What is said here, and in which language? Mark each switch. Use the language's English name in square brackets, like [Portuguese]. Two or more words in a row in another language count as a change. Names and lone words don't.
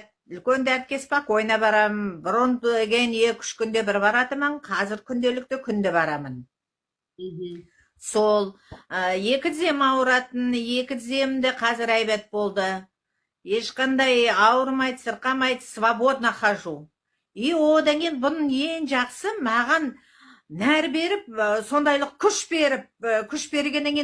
[Kazakh] Үлкен дәртке спокойно барам. Бұрын деген 2-3 күнде бір баратымын, қазір күнделікті күнде барамын. Мгм. Сол, екі тізем ауыратын, екі тіземде қазір айбат болды. Ешқандай ауырмайды, сырқамайды, [Russian] свободно хожу. [Kazakh] И одан кейін бұның ең жақсы маған нәр беріп, сондайлық күш беріп, күш бергеннен кейін